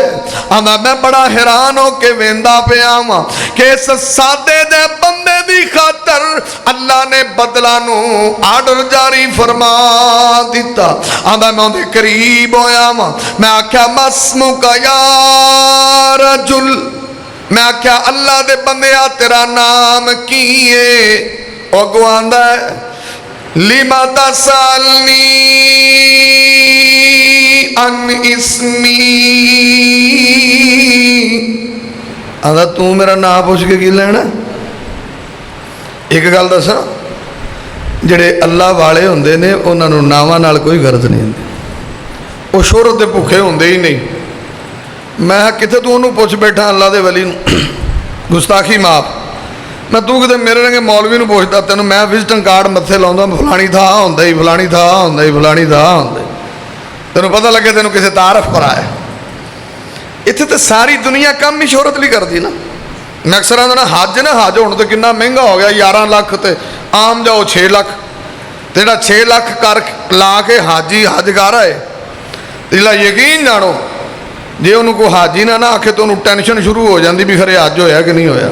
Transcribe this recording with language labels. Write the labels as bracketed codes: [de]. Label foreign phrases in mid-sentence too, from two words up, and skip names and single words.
[pa] ਆਂਹਦਾ ਮੈਂ ਬੜਾ ਹੈਰਾਨ ਹੋ ਕੇ ਵੇਂਹਦਾ ਪਿਆ ਵਾਂ ਕਿ ਇਸ ਸਾਦੇ ਦੇ ਬੰਦੇ ਦੀ ਖ਼ਾਤਰ ਅੱਲਾਹ ਨੇ ਬੱਦਲਾਂ ਨੂੰ ਆਰਡਰ ਜਾਰੀ ਫ਼ਰਮਾ ਦਿੱਤਾ। ਆਂਹਦਾ ਮੈਂ ਉਹਦੇ ਕਰੀਬ ਹੋਇਆ ਵਾਂ। ਮੈਂ ਆਖਿਆ [ar] ما اسمك يا رجل, [pa] ਮੈਂ ਆਖਿਆ ਅੱਲਾਹ ਦੇ ਬੰਦਿਆ ਤੇਰਾ ਨਾਮ ਕੀ ਹੈ? ਅੱਗੋਂ ਆਂਹਦਾ [ar] لما تسألني عن اسمي. [pa] ਆਂਹਦਾ ਤੂੰ ਮੇਰਾ ਨਾਮ ਪੁੱਛ ਕੇ ਕੀ ਲੈਣਾ? ਇਕ ਗੱਲ ਦੱਸਾਂ, ਜਿਹੜੇ ਅੱਲਾਹ ਵਾਲੇ ਹੁੰਦੇ ਨੇ ਉਨ੍ਹਾਂ ਨੂੰ ਨਾਵਾਂ ਨਾਲ ਕੋਈ ਗ਼ਰਜ਼ ਨਹੀਂ ਹੁੰਦੀ। ਉਹ ਸ਼ੋਹਰਤ ਦੇ ਭੁੱਖੇ ਹੁੰਦੇ ਹੀ ਨਹੀਂ। ਮੈਂ ਕਿੰਨੇ ਤੂੰ ਉਨ੍ਹਾਂ ਨੇ ਪੁੱਛ ਬੈਠਾ ਅੱਲਾਹ ਦੇ ਵਲੀ, ਗੁਸਤਾਖ਼ੀ ਮੁਆਫ਼। ਮੈਂ ਤੂੰ ਕਿਤੇ ਮੇਰੇ ਰੰਗੇ ਮੌਲਵੀ ਨੂੰ ਪੁੱਛਦਾ ਤੈਨੂੰ ਮੈਂ [en] visiting card [pa] ਮੱਥੇ ਲਾਉਂਦਾ ਫਲਾਣੀ ਥਾਂ ਹੁੰਦਾ ਹੀ ਫਲਾਣੀ ਥਾਂ ਹੁੰਦਾ ਹੀ ਫਲਾਣੀ ਥਾਂ ਹੁੰਦਾ, ਤੈਨੂੰ ਪਤਾ ਲੱਗੇ ਤੈਨੂੰ ਕਿਸੇ ਤਾਰਫ ਕਰਾਇਆ। ਇੱਥੇ ਤਾਂ ਸਾਰੀ ਦੁਨੀਆ ਕੰਮ ਹੀ ਸ਼ੋਹਰਤ ਲਈ ਕਰਦੀ ਨਾ। ਮੈਂ ਅਕਸਰ ਆਉਂਦਾ ਨਾ ਹੱਜ ਹੁਣ ਤਾਂ ਕਿੰਨਾ ਮਹਿੰਗਾ ਹੋ ਗਿਆ, 11 ਲੱਖ ਤੇ ਆਮ ਜਾਓ 6 ਲੱਖ, ਤੇ ਜਿਹੜਾ 6 ਲੱਖ ਕਰ ਲਾ ਕੇ ਹਾਜੀ ਹੱਜ ਕਰ ਆਏ, ਜਿਹੜਾ ਯਕੀਨ ਜਾਣੋ ਜੇ ਉਹਨੂੰ ਕੋਈ ਹਾਜੀ ਨਾ ਆਖੇ ਤਾਂ ਉਹਨੂੰ ਟੈਨਸ਼ਨ ਸ਼ੁਰੂ ਹੋ ਜਾਂਦੀ ਵੀ ਖਰੇ ਹੱਜ ਹੋਇਆ ਕਿ ਨਹੀਂ ਹੋਇਆ।